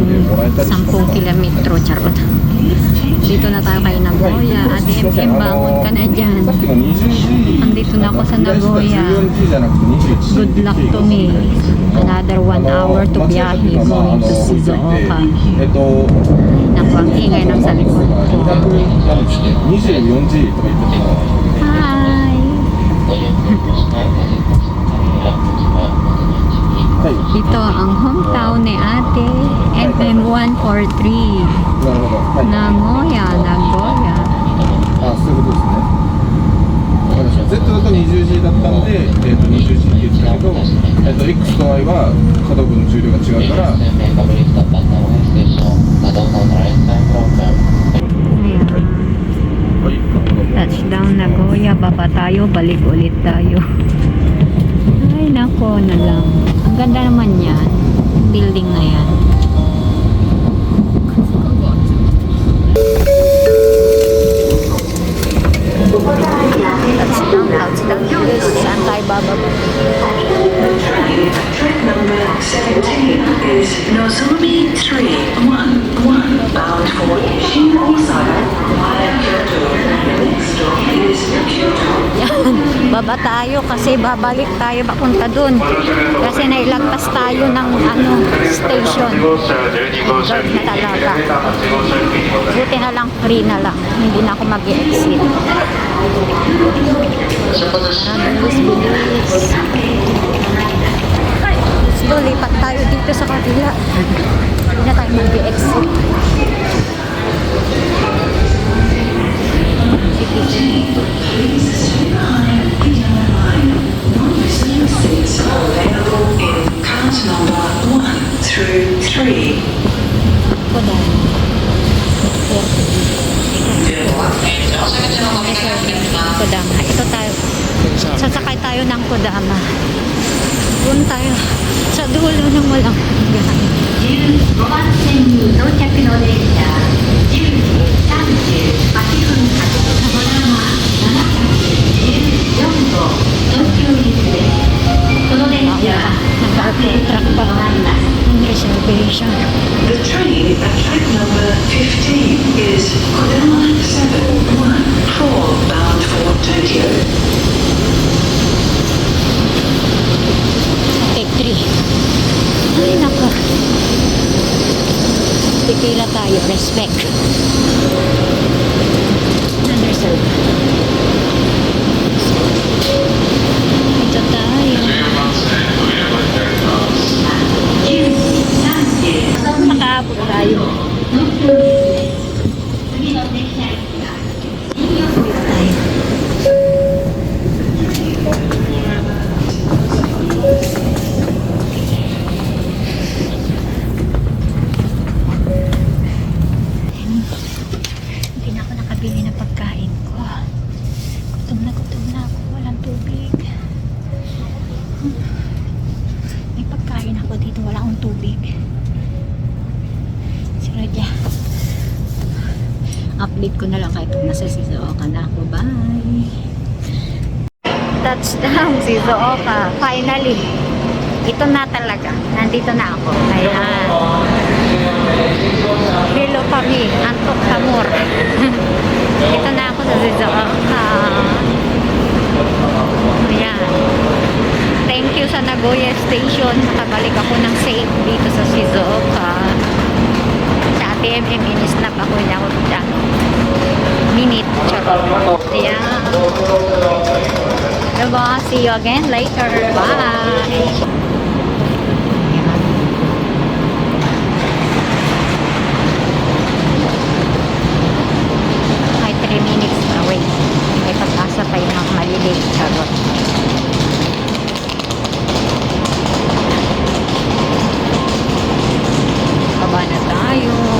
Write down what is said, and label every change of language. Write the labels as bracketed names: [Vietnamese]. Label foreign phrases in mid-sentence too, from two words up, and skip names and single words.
[Japanese] もらえたりしますか？ [Filipino] 10 kilometro, charot. Dito na tayo kay Nagoya. Ate MM, bangon ka na dyan. [Japanese] さっきの 20G [Filipino] Andito na ako sa [Japanese] 依頼してた [Filipino] Nagoya. [Japanese] 14G じゃなくて 21G [English] Good luck to me. Another 1 hour to biyahe going to Shizuoka. [Filipino] Naku, ang ingay ng sa likod ko. [Japanese] 24G とか言ってたの。 [English] Hi! [Japanese] はい。 [Filipino] Ito ang hometown ni ate. MM143. [Japanese] なるほど。はい。 [Filipino] Nagoya, Nagoya. [Japanese] あ、そういうことですね。わかりました。Z だと 20G だったんで、20G って言ってたけど、X と Y は可動部の重量が違うから、 [Filipino] Ayan. [Japanese] はい、なるほど。 [English] Touchdown Nagoya. [Filipino] Baba tayo. Balik ulit tayo. Ay, nako na lang. Ang ganda naman yan. Building na yan. Touchdown. Yes, saan tayo bababa? [English] Track number 17 is Nozomi 311 bound for Shin Osaka via Kyoto. Next stop is Kyoto. [Filipino] Yan. Baba tayo kasi babalik tayo papunta dun. Kasi nailagpas tayo ng station. Guard na talaga. Buti na lang free na lang. Hindi na ako mag-exit. Tara, bilis. [English] Let's go, [Filipino] lipat tayo dito sa kabila. Hindi na tayo mag-exit. [English] Seats are available in cars number 1 through 3. [Filipino] Kodam. Kodama. Ito tayo. Sasakay tayo ng Kodama. Doon tayo sa dulo ng walang hanggan. [Japanese] 15 番線に到着の電車10時38分発こだま714号東京行きです。この電車は各駅に止まります。 [English] Reservation. The train at track number 15 is Kodama 714 bound for Tokyo. Take 3. [Filipino] Ay, nako. Pipila tayo. Respect. Unreserved. Ito tayo. [Japanese] 10 時30分 [Filipino] Makaabot tayo. [Japanese] 次の電車駅は [Filipino] Dito tayo. Hindi na ako nakabili ng pagkain ko. Gutom na ako. Walang tubig. May pagkain ako dito. Wala akong tubig. Si Radya. Update ko na lang kahit nasa Shizuoka na ako. [English] Bye! Touchdown, Shizuoka. Finally. [Filipino] Ito na talaga. Nandito na ako. Ayan. Hello kami. Antok Kamor. Ito na ako sa Shizuoka. Ayan. [English] Thank you [Filipino] sa Nagoya Station. Nakabalik ako ng safe dito sa Shizuoka. Sa ATM, in-snap ako niya ako dyan. Minute. Charot. Ayan. Diba? [English] See you again later. Bye! Ay, 3 minutes away. [Filipino] May pag-asa pa yung mga malilate. Charot. Baba na tayo.